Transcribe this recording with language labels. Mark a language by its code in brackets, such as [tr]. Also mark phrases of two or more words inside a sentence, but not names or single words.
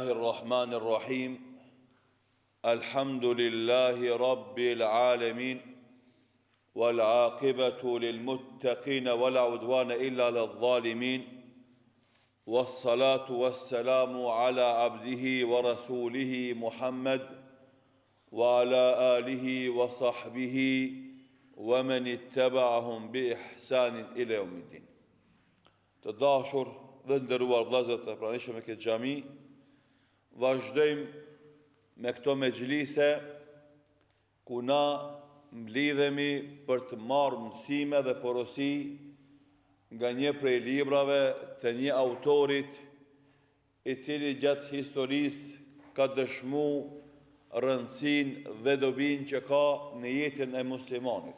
[ar] الرحمن الرحيم الحمد لله رب العالمين والعاقبة للمتقين ولا عدوان إلا على الظالمين والصلاة والسلام على عبده ورسوله محمد وعلى آله وصحبه ومن اتبعهم بإحسان إلى يوم الدين. [sq] Të dashur dhe nderuar vëllezër të pranishëm e këtë xhami, vazhdojmë me këto mexhlise ku na mblidhemi për të marrë mësime dhe porosi nga një prej librave të një autorit i cili gjatë historisë ka dëshmuar rëndësinë dhe dobinë që ka në jetën e muslimanit.